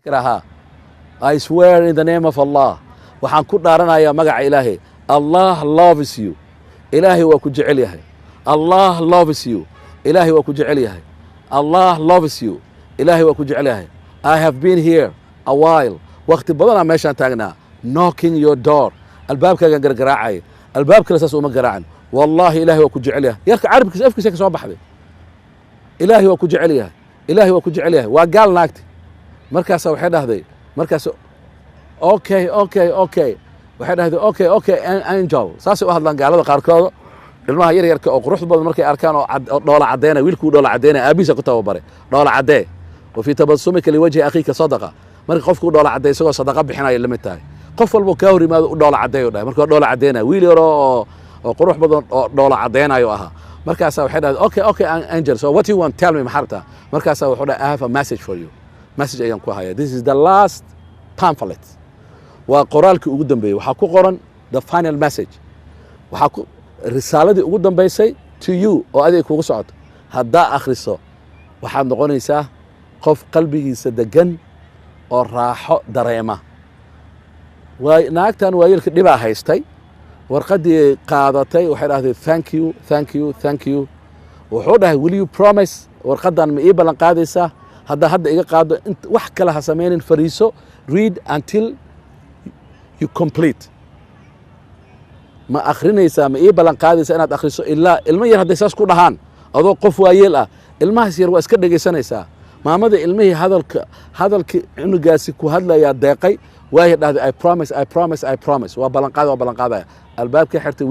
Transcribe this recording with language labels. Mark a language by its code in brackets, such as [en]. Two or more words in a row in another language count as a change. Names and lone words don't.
[so] kiraha [en] I swear in the name of Allah [so] waxaan ku dhaaranayaa magaca Ilaahay [en] Allah loves you [so] Ilaahay waa ku jecel yahay [en] Allah loves you [so] Ilaahay waa ku jecel yahay [en] Allah loves you [so] Ilaahay waa ku jecel yahay [en] I have been here a while [so] waqti badan aan meeshaan taagnaa [en] knocking your door [so] albaabkaagan gargaraacay albaabkana saas uma garaacan wallahi Ilaahay waa ku jecel yahay yarka carabkiisa afkiisa ka soo baxday Ilaahay waa ku jecel yahay Ilaahay waa ku jecel yahay waa gaal naagti markaas waxay dhahday markaas okay waxay dhahday [en] okay angel [so] saas u hadlaan gaalada qaarkood ilmaha yar yarka oo qurux badan markay arkaan oo dhoola cadeena wiilku dhoola cadeena aabiisa ku tababare dhoola cadee oo [ar] fi tabassumika liwajhi akhiika sadaqa [so] marka qofku dhoola cadee isagoo sadaqa bixinayo lamid tahay qof walba ka hor yimaado u dhoola cadeeyo dhahay marka dhoola cadeena wiil yar oo qurux badan oo dhoola cadeenayo aha markaas waxay dhahday [en] okay angel so what you want tell me [so] maxarta markaas wuxuu dhahay [en] I have a message for you message [so] ayaan ku hayaa [en] this is the last pamphlet [so] waa qoraalkii ugu dambeeyay waxaa ku qoran [en] the final message [so] waxaa ku risaaladii ugu dambeysay [en] to you [so] oo adiga kugu socoto haddaa akhriso waxaad noqonaysaa qof qalbigiisa degan oo raaxo dareema naagtan waayeelka dhibaa haystay warqadii qaadatay waxay dhahday [en] thank you [so] wuxuu dhahay [en] will you promise [so] warqadan ma ii ballan qaadaysaa hadda iga qaado wax kale ha samaynin fariiso [en] read until you complete [so] ma akhrinaysaa ma ii ballan qaadaysaa inaad akhriso ilaa ilmo yar hadday saas ku dhahaan adoo qof waayeel ah ilmahaas yar waa iska dhegaysanaysaa maamada ilmihii hadalkii cunugaasi ku hadlayaa deeqay waayay dhahday [en] I promise [so] waa ballanqaadaya albaabkii xirtay